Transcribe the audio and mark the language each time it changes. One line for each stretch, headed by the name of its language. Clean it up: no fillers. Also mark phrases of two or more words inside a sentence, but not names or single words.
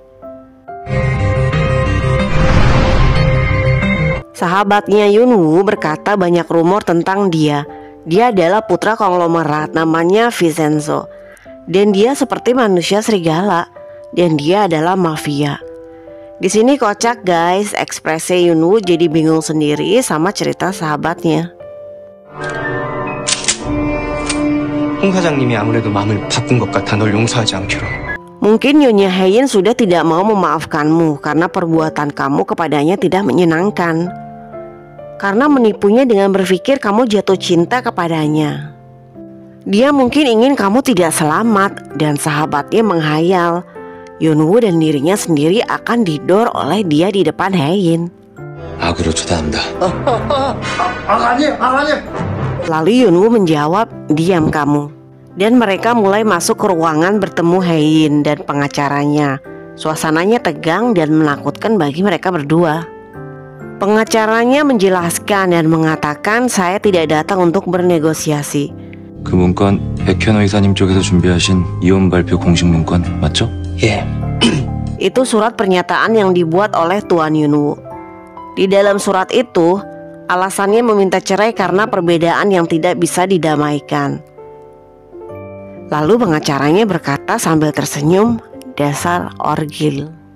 Indonesian: Sahabatnya Yunwoo berkata banyak rumor tentang dia. Dia adalah putra konglomerat namanya Vincenzo. Dan dia seperti manusia serigala. Dan dia adalah mafia. Di sini kocak guys, ekspresi Yunwoo jadi bingung sendiri sama cerita sahabatnya.
Korean: 홍 사장님이 아무래도 마음을 바꾼 것 같아 널 용서하지 않기로.
Indonesian: Mungkin Nyonya Haein sudah tidak mau memaafkanmu karena perbuatan kamu kepadanya tidak menyenangkan. Karena menipunya dengan berpikir kamu jatuh cinta kepadanya. Dia mungkin ingin kamu tidak selamat dan sahabatnya menghayal Yunwoo dan dirinya sendiri akan didor oleh dia di depan Haein.
Korean: 악으로 쳐다본다.
Indonesian: Lalu Yunwoo menjawab, diam kamu. Dan mereka mulai masuk ke ruangan bertemu Haein dan pengacaranya. Suasananya tegang dan menakutkan bagi mereka berdua. Pengacaranya menjelaskan dan mengatakan saya tidak datang untuk bernegosiasi.
Korean: 그 문건 백현호 이사님 쪽에서 준비하신 이혼 발표 공식 문건 맞죠? 예.
Indonesian: Itu surat pernyataan yang dibuat oleh Tuan Yunwoo. Di dalam surat itu, alasannya meminta cerai karena perbedaan yang tidak bisa didamaikan. Lalu pengacaranya berkata sambil tersenyum, dasar orgil.